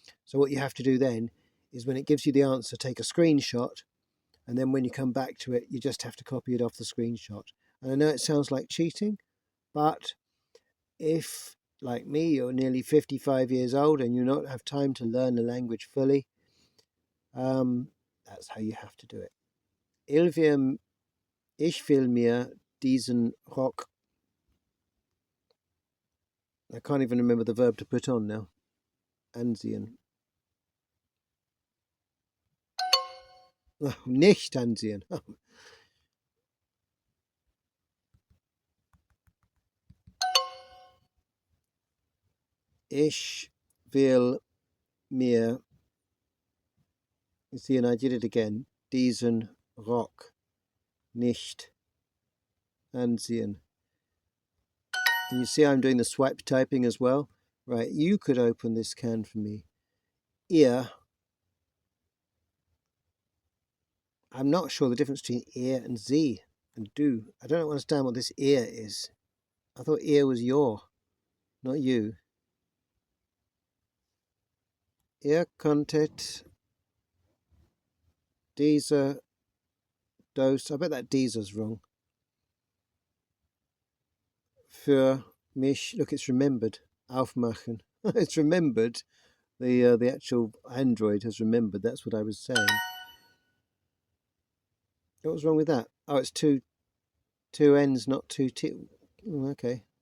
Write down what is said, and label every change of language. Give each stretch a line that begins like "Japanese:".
English: So what you have to do then is when it gives you the answer, take a screenshot, and then when you come back to it, you just have to copy it off the screenshot. And I know it sounds like cheating, but if, like me, you're nearly 55 years old and you don't have time to learn the language fully, that's how you have to do it.
German: Ich will mir diesen Rock.
English: I can't even remember the verb to put on now.
German: Ansehen. Oh, nicht ansehen. Ich will mir,
English: you see, and I did it again,
German: diesen Rock nicht ansehen.
English: And you see I'm doing the swipe typing as well. Right, you could open this can for me. Ear. I'm not sure the difference between ear and Z and do. I don't understand what this ear is. I thought ear was your, not you.
German: Ihr könntet diese Dose,
English: I bet that dieser's wrong.
German: Für mich,
English: look, it's remembered.
German: Aufmachen.
English: It's remembered. The actual Android has remembered. That's what I was saying. What was wrong with that? Oh, it's two N's, not two T. Oh, okay.